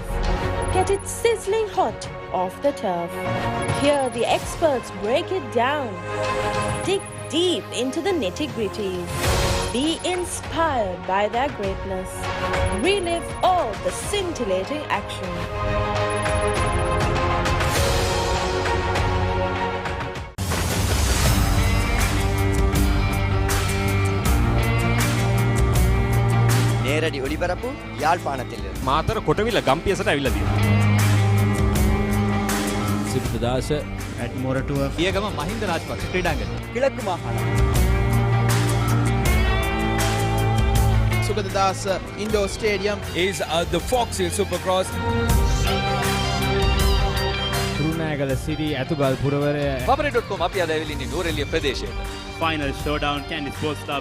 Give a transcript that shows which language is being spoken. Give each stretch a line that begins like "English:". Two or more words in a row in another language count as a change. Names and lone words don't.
English: Get it sizzling hot off the turf. Hear the experts break it down. Dig deep into the nitty-gritties. Be inspired by their greatness. Relive all the scintillating action.
Tamil: நேரடி ஒளிபரப்பு யாழ்ப்பாணத்திலிருந்து.
Sinhala: මාතර කොටවිල ගම්පියසට ඇවිල්ලා තියෙනවා. සිද්ධදාස at මොරටුව පියගම මහින්ද රාජපක්ෂ ක්‍රීඩාංගණය. கிழக்கு மாகாணம். සුගතදාස ඉන්ඩෝ ස්ටේඩියම්
English: Is the Fox Hill Supercross.
Sinhala: තුරුණෑගල සිටි ඇතුගල් පුරවරය Papare.com අපි අද ඇවිල්ලා ඉන්නේ නූරෙලිය ප්‍රදේශයට.
English: final showdown Candy Sports Club